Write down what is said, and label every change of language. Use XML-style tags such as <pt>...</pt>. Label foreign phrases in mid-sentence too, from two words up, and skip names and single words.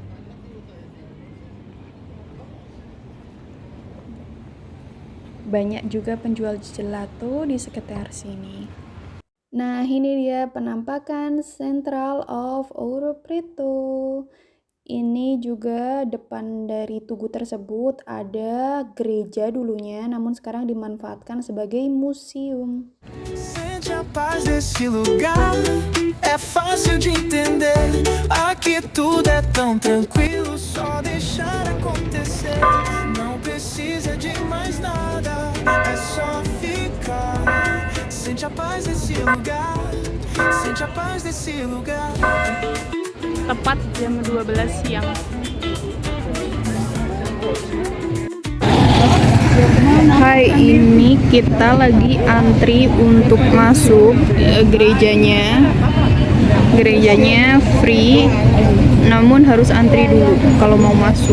<id>Banyak juga penjual gelato di sekitar sini. Nah, ini dia penampakan Central of Ouro Preto. Ini juga depan dari tugu tersebut ada gereja dulunya, namun sekarang dimanfaatkan sebagai museum.</id> <pt>Sente a paz desse lugar, é fácil de entender. Aqui tudo é tão tranquilo, só deixar acontecer. Não precisa de mais nada, é só ficar. Sente a paz desse lugar, sente a paz desse lugar.</pt> <id>Tepat jam 12 siang. Hai, ini kita lagi antri untuk masuk gerejanya. Gerejanya free, namun harus antri dulu kalau mau masuk.</id>